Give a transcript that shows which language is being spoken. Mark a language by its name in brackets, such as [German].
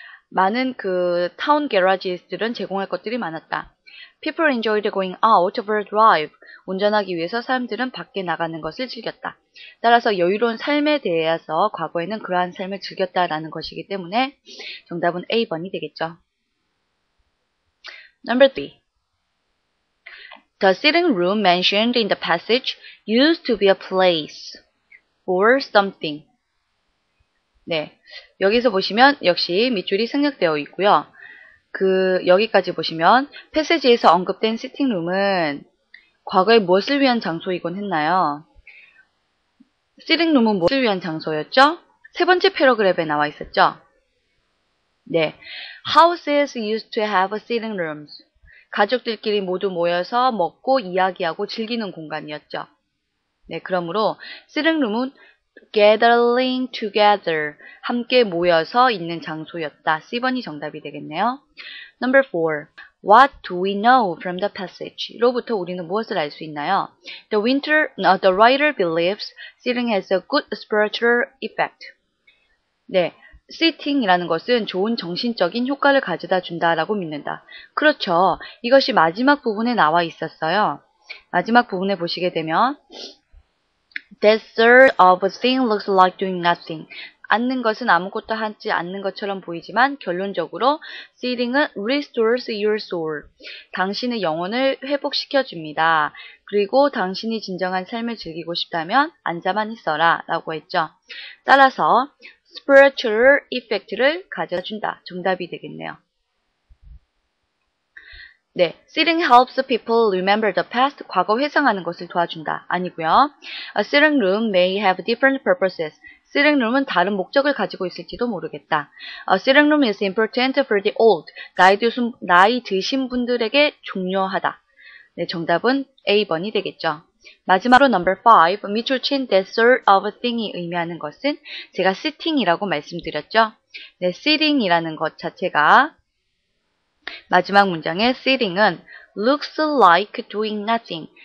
[Korean] 많은 그 타운 garages들은 제공할 것들이 많았다. [English] People enjoyed going out for a drive. [Korean] 운전하기 위해서 사람들은 밖에 나가는 것을 즐겼다. 따라서 여유로운 삶에 대해서 과거에는 그러한 삶을 즐겼다라는 것이기 때문에 정답은 A번이 되겠죠. [English] Number 3. The sitting room mentioned in the passage used to be a place or something. [Korean] 네, 여기서 보시면 역시 밑줄이 생략되어 있고요. 여기까지 보시면 패세지에서 언급된 시팅룸은 과거에 무엇을 위한 장소이곤 했나요? 시팅룸은 무엇을 위한 장소였죠? 세 번째 패러그랩에 나와 있었죠? [English] 네, houses used to have sitting rooms. [Korean] 가족들끼리 모두 모여서 먹고 이야기하고 즐기는 공간이었죠. 네, 그러므로 sitting룸은 [English] gathering together, [Korean] 함께 모여서 있는 장소였다. C번이 정답이 되겠네요. [English] Number 4. What do we know from the passage? [Korean] 로부터 우리는 무엇을 알 수 있나요? [English] The writer believes sitting has a good spiritual effect. [Korean] 네, sitting이라는 것은 좋은 정신적인 효과를 가져다 준다라고 믿는다. 그렇죠. 이것이 마지막 부분에 나와 있었어요. 마지막 부분에 보시게 되면 [English] That sort of thing looks like doing nothing. [Korean] 앉는 것은 아무것도 하지 않는 것처럼 보이지만 결론적으로 sitting은 [English] restores your soul. [Korean] 당신의 영혼을 회복시켜줍니다. 그리고 당신이 진정한 삶을 즐기고 싶다면 앉아만 있어라 라고 했죠. 따라서 [English] spiritual effect [Korean] 를 가져준다. 정답이 되겠네요. [English] 네, sitting helps people remember the past. [Korean] 과거 회상하는 것을 도와준다. 아니고요. [English] A sitting room may have different purposes. [Korean] sitting room은 다른 목적을 가지고 있을지도 모르겠다. [English] A sitting room is important for the old. [Korean] 나이 드신 분들에게 중요하다. 네, 정답은 A번이 되겠죠. 마지막으로 number 5, 밑줄 친 that sort of thing이 의미하는 것은 제가 sitting이라고 말씀드렸죠. 네, sitting이라는 것 자체가 마지막 문장의 sitting은 [English] looks like doing nothing.